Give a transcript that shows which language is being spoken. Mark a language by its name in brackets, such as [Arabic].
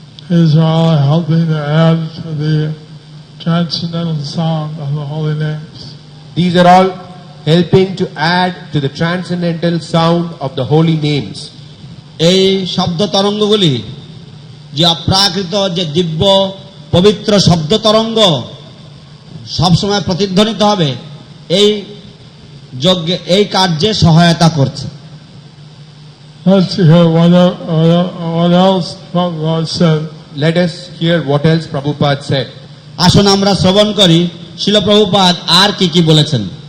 [English] These are all helping to add to the transcendental sound of the holy names. These are all helping to add to the transcendental sound of the holy names. [Bangla] এই শব্দ তরঙ্গগুলি যে অপ্রাকৃত যে দিব্য পবিত্র শব্দ তরঙ্গ সবসময় প্রতিধ্বনিত হবে, এই যজ্ঞে এই কার্যে সহায়তা করছে। [English] Let's hear what else Prabhupada said. Let us hear what else Prabhupada said. [Bangla] আসুন আমরা শ্রবণ করি শিল প্রভুপাদ আর কি কি বলেছেন